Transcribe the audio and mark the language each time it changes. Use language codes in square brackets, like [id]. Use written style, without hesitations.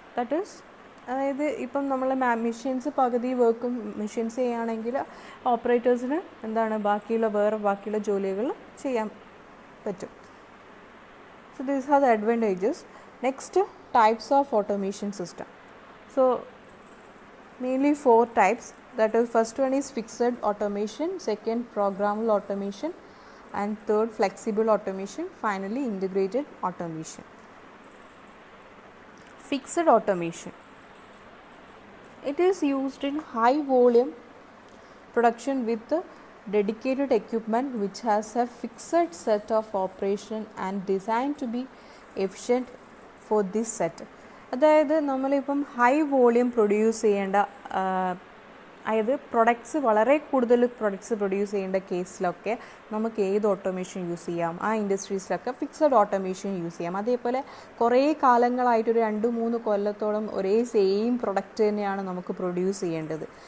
[en] That is, [ml] അതായത് ഇപ്പം നമ്മൾ മെഷീൻസ് പകുതി വർക്കും മെഷീൻസ് ചെയ്യുകയാണെങ്കിൽ ഓപ്പറേറ്റേഴ്സിന് എന്താണ് ബാക്കിയുള്ള ജോലികൾ ചെയ്യാൻ പറ്റും. [en] So these are the advantages. Next, types of automation system. So mainly 4 types. That is, first one is fixed automation, second programmable automation, and third flexible automation, finally integrated automation. Fixed automation, it is used in high volume production with dedicated equipment which has a fixed set of operation and designed to be efficient for this set. [ml] അതായത് നമ്മളിപ്പം high volume produce ചെയ്യേണ്ട, അതായത് വളരെ കൂടുതൽ products produce ചെയ്യേണ്ട കേസിലൊക്കെ നമുക്ക് ഏത് automation use ചെയ്യാം, ആ ഇൻഡസ്ട്രീസിലൊക്കെ ഫിക്സഡ് ഓട്ടോമേഷൻ യൂസ് ചെയ്യാം. അതേപോലെ കുറേ കാലങ്ങളായിട്ട് ഒരു 2-3 കൊല്ലത്തോളം ഒരേ സെയിം പ്രൊഡക്റ്റ് തന്നെയാണ് നമുക്ക് പ്രൊഡ്യൂസ് ചെയ്യേണ്ടത്.